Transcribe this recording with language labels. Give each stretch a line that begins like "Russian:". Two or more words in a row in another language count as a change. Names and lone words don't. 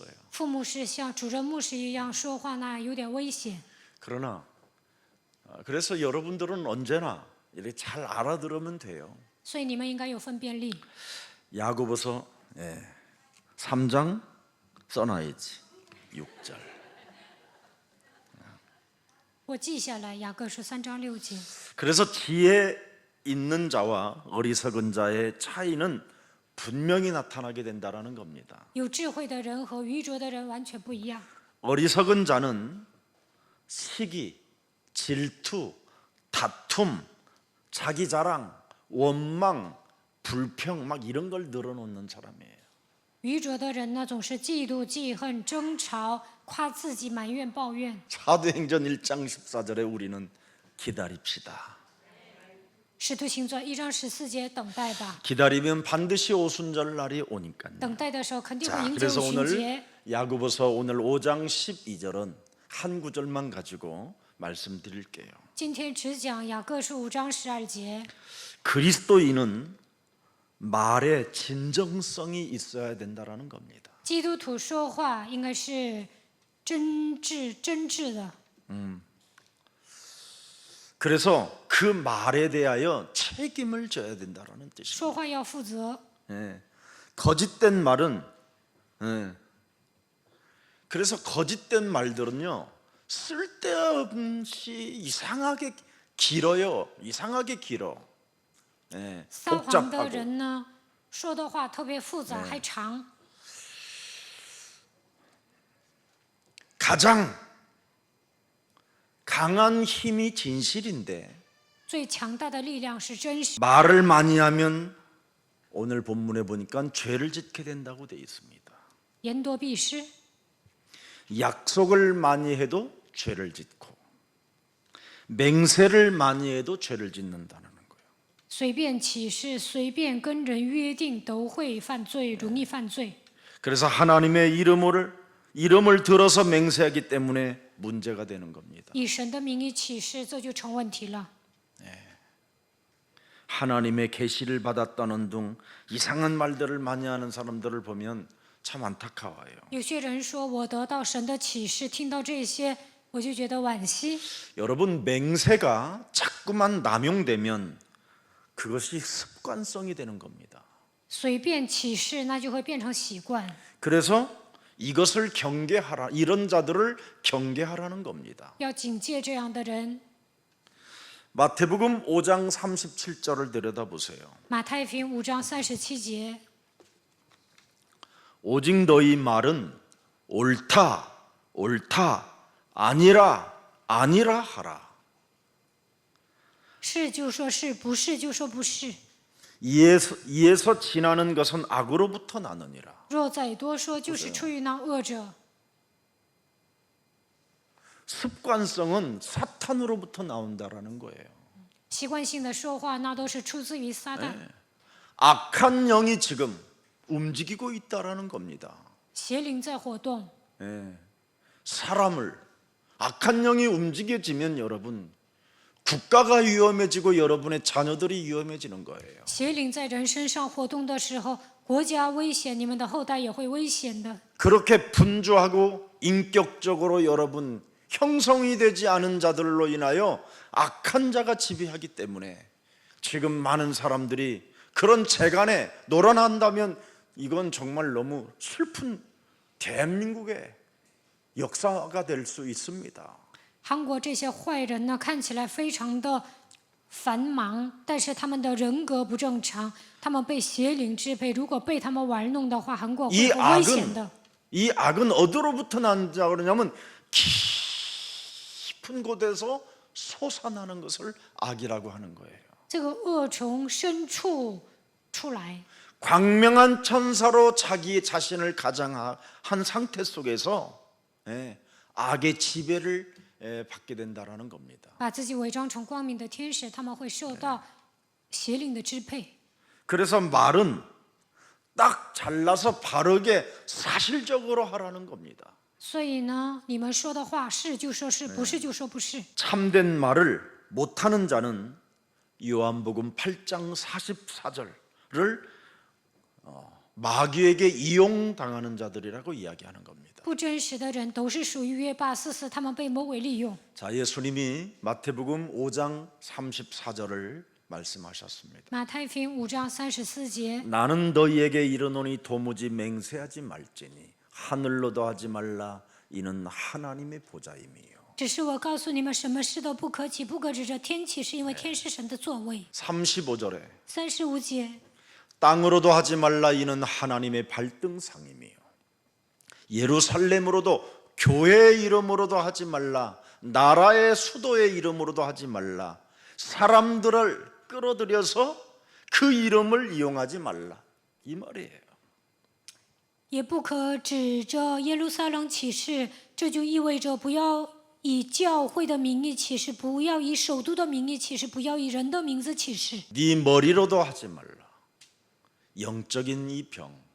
Chinese: 副牧师像主任牧师一样说话，那有点危险。
Korean: 그러나 그래서 여러분들은 언제나 이렇게 잘 알아들으면 돼요.
Chinese: 所以你们应该有分辨力。
Korean: 야고보서 3장 써놔야지. 6절.
Chinese: 我记下来，雅各书3章6节。
Korean: 그래서 지혜 있는 자와 어리석은 자의 차이는 분명히 나타나게 된다라는 겁니다.
Chinese: 有智慧的人和愚拙的人完全不一样。
Korean: 어리석은 자는 시기, 질투, 다툼, 자기 자랑, 원망, 불평 막 이런 걸 늘어놓는 사람이에요.
Chinese: 愚拙的人呢，总是嫉妒、记恨、争吵、夸自己、埋怨、抱怨。
Korean: 사도행전 1장 14절에 우리는 기다립시다.
Chinese: 使徒行传1章14节，等待吧。
Korean: 기다리면 반드시 오순절 날이 오니까요.
Chinese: 等待的时候肯定会
Korean: 자,
Chinese: 迎接
Korean: 그래서
Chinese: 五旬
Korean: 오늘
Chinese: 节。
Korean: 야고보서 오늘 5장 12절은 한 구절만 가지고 말씀드릴게요.
Chinese: 今天只讲雅各书5章12节。
Korean: 그리스도인은 말에 진정성이 있어야 된다라는 겁니다.
Chinese: 基督徒说话应该是真挚的。
Korean: 그래서 그 말에 대하여 책임을 져야 된다라는 뜻입니다.
Chinese: 说话要负责。
Korean: 거짓된 말은 그래서 거짓된 말들은요 쓸데없이 이상하게 길어요. 이상하게 길어.
Chinese: 撒谎的
Korean: 복잡하고
Chinese: 人呢，说的话特别复杂，还长。
Korean: 가장 강한 힘이 진실인데
Chinese: 最强大的力量是真实。
Korean: 말을 많이 하면 오늘 본문에 보니까 죄를 짓게 된다고 돼 있습니다.
Chinese: 言多必失。
Korean: 약속을 많이 해도 죄를 짓고 맹세를 많이 해도 죄를 짓는다는 거예요.
Chinese: 随便起誓，随便跟人约定，都会犯罪，容易犯罪。
Korean: 그래서 하나님의 이름을 들어서 맹세하기 때문에 문제가 되는 겁니다.
Chinese: 以神的名义起誓，这就成问题了。
Korean: 하나님의 계시를 받았다는 둥 이상한 말들을 많이 하는 사람들을 보면 참 안타까워요.
Chinese: 有些人说我得到神的启示，听到这些我就觉得惋惜。
Korean: 여러분 맹세가 자꾸만 남용되면 그것이 습관성이 되는 겁니다.
Chinese: 随便起誓，那就会变成习惯。
Korean: 그래서 이것을 경계하라, 이런 자들을 경계하라는 겁니다.
Chinese: 要警戒这样的人。
Korean: 마태복음 5장 37절을 들여다보세요.
Chinese: 马太福音5章37节，
Korean: 오직 너희 말은 옳다, 옳다, 아니라, 아니라 하라.
Chinese: 是就说是，不是就说不是。
Korean: 이에서 지나는 것은 악으로부터 나느니라.
Chinese: 若再多说，就是出于那恶者。
Korean: 습관성은 사탄으로부터 나온다라는 거예요.
Chinese: 习惯性的说话，那都是出自于撒旦。
Korean: 악한 영이 지금 움직이고 있다라는 겁니다.
Chinese: 邪灵在活动，
Korean: 사람을 악한 영이 움직여지면 여러분 국가가 위험해지고 여러분의 자녀들이 위험해지는 거예요.
Chinese: 邪灵在人身上活动的时候，国家危险，你们的后代也会危险的。
Korean: 그렇게 분주하고 인격적으로 여러분 형성이 되지 않은 자들로 인하여 악한 자가 지배하기 때문에 지금 많은 사람들이 그런 재간에 놀아난다면 이건 정말 너무 슬픈 대한민국의 역사가 될 수 있습니다.
Chinese: 韩国这些坏人呢，看起来非常的繁忙，但是他们的人格不正常，他们被邪灵支配。如果被他们玩弄的话，韩国会
Korean: 이
Chinese: 很危险的。
Korean: 악은 어디로부터 난다 그러냐면 깊은 곳에서 솟아나는 것을 악이라고 하는 거예요.
Chinese: 这个恶从深处出来，
Korean: 광명한 천사로 자기 자신을 가장한 상태 속에서 악의 지배를 받게 된다라는 겁니다.
Chinese: 把自己伪装成光明的天使，他们会受到邪灵的支配。
Korean: 그래서 말은 딱 잘라서 바르게 사실적으로 하라는 겁니다.
Chinese: 所以呢，你们说的话是就说是，不是就说不是。
Korean: 참된 말을 못하는 자는 요한복음 8장 44절을 마귀에게 이용당하는 자들이라고 이야기하는 겁니다.
Chinese: 不真实的人都是属于约巴44，他们被魔鬼利用。
Korean: 자, 예수님이 마태복음 5장 34절을 말씀하셨습니다.
Chinese: 马太福音5章34节，
Korean: 나는 너희에게 이르노니 도무지 맹세하지 말지니 하늘로도 하지 말라 이는 하나님의 보좌임이요.
Chinese: 只是我告诉你们，什么事都不可起，不可指着天起，是因为天是神的座位。
Korean: 35절에
Chinese: 35节，
Korean: 땅으로도 하지 말라 이는 하나님의 발등상임이요. 예루살렘으로도 교회의 이름으로도 하지 말라 나라의 수도의 이름으로도 하지 말라 사람들을 끌어들여서 그 이름을 이용하지 말라 이 말이에요.
Chinese: 也不可指着耶路撒冷起誓，这就意味着不要以教会的名义起誓，不要以首都的名义起誓，不要以人的名字起誓。
Korean: 네 머리로도 하지 말라. 영적인 이 병.